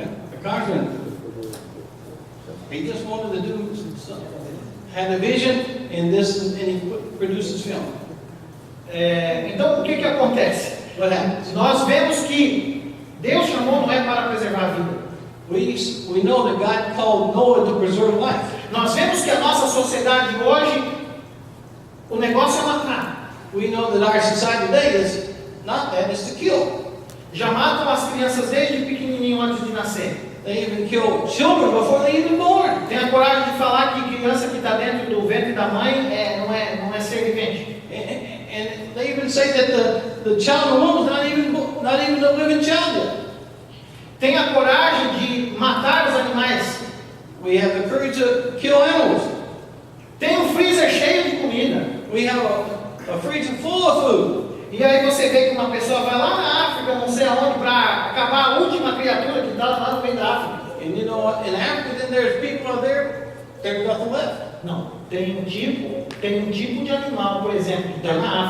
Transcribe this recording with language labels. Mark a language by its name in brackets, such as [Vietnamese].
[English] The congressman, he just wanted to do something. Had a vision, and he produced this film. [Portuguese] Então, o que acontece? [English] What happens? [Portuguese] Nós vemos que Deus chamou Noé para preservar a vida. [English] We know that God called Noah to preserve life. [Portuguese] Nós vemos que a nossa sociedade hoje, o negócio é matar. [English] We know that our society today is not that, it's to kill. [Portuguese] Já matam as crianças desde pequenininho antes de nascer. [English] They even kill children before they're even born. [Portuguese] Tem a coragem de falar que criança que está dentro do ventre da mãe não é ser vivente. [English] And they even say that the child in the womb is not even a living child yet. [Portuguese] Tem a coragem de matar os animais. [English] We have the courage to kill animals. [Portuguese] Tem um freezer cheio de comida. [English] We have a freezer full of food. [Portuguese] E aí você vê que uma pessoa vai lá na África, não sei aonde, para acabar a última criatura que está lá no meio da África. [English] And you know, in Africa, then there's people out there, there's nothing left. [Portuguese] Não, tem um tipo de animal, por exemplo, que está na